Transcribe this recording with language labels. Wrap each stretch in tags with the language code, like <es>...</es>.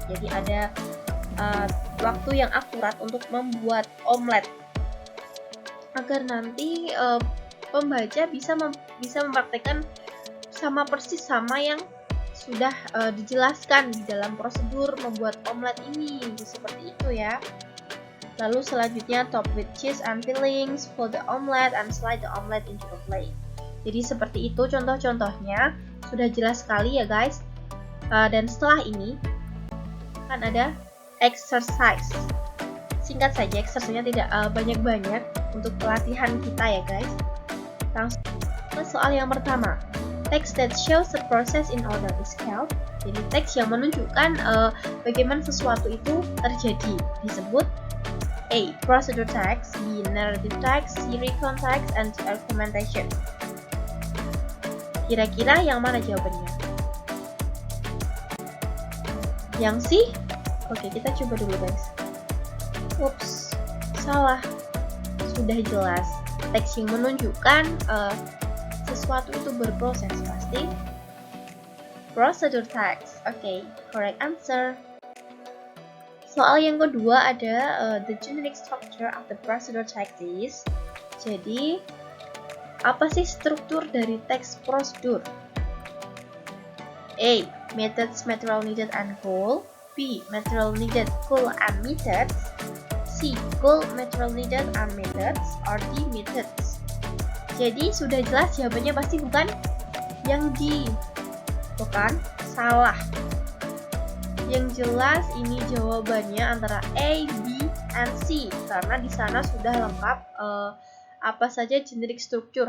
<id>Jadi ada waktu yang akurat untuk membuat omelet, agar nanti pembaca bisa mempraktekkan sama persis sama yang sudah dijelaskan di dalam prosedur membuat omelet ini, seperti itu ya.</id> <en>Lalu selanjutnya top with cheese and fillings, fold the omelet and slide the omelet into a plate.</en> <id>Jadi seperti itu contoh-contohnya, sudah jelas sekali ya guys. Dan setelah ini kan ada exercise. Singkat saja, exercise-nya tidak banyak-banyak untuk pelatihan kita ya guys. Langsung ke soal yang pertama.</id> <en>Text that shows the process in order is called.</en> <id>Jadi teks yang menunjukkan bagaimana sesuatu itu terjadi disebut A.</id> <en>Procedure text, B. Narrative text, C. Recon text, and D. Argumentation.</en> <id>Kira-kira yang mana jawabannya? Yang C? Oke, kita coba dulu guys. Ups, salah. Sudah jelas. Teks yang menunjukkan sesuatu itu berproses pasti procedure text.</id> <en>Oke, correct answer.</en> <id>Soal yang kedua ada</id> <en>the generic structure of the procedure text is.</en> <id>Jadi, apa sih struktur dari teks prosedur? A.</id> <en>Methods, material needed, and goal. B. Material needed, goal, and methods. C. Goal, material needed, and methods. Or D. Methods.</en> <id>Jadi sudah jelas jawabannya pasti bukan yang D. Bukan, salah. Yang jelas ini jawabannya antara A, B, and C, karena di sana sudah lengkap apa saja generic structure.</id>